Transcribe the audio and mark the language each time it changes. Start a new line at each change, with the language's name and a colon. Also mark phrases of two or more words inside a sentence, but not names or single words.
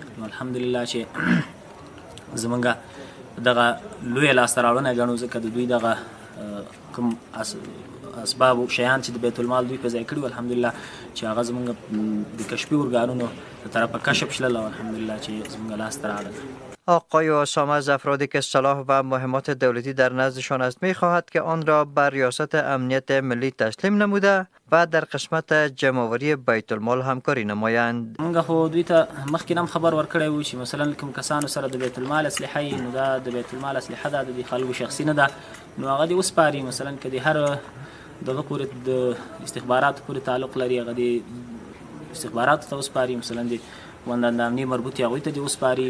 Pashto: نو الحمدلله چې زمونږ دغه لویه لاسته راوړنه ګڼو، ځکه د دوی دغه کوم اسباب او شیان چې د بیت المال دوی په ځای کړي، الحمدلله چې هغه زمونږ د کشفي ارګانونو له طرفه کشف شلل او الحمدلله چې زمونږ لاسته راغلل.
Persian: آقای اسامه از افرادی که سلاح و مهمات دولتی در نزدشان است می‌خواهد که آن را بر ریاست امنیت ملی تسلیم نموده و در قسمت جمع‌آوری بیت المال همکاری نمایند.
Pashto: موږ خو دوی ته مخکې هم خبر ورکړی و چې مثلا کوم کسانو سره د بیت المال اسلحه یي، نو دا د بیت المال اسلحه ده، د خلکو شخصي نه ده، نو هغه دې وسپاري. مثلا که د هر دغه پورې د استخباراتو پورې تعلق لري، هغه دې استخباراتو ته وسپاري، مثلا د وندان امني مربوط هغوی ته دې وسپاري.